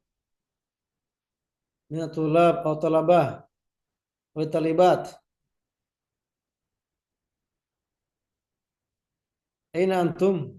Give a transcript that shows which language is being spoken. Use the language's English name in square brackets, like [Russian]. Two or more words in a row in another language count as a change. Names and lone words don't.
[Arabic] من طلاب atau طلبة atau طالبات. أين أنتم?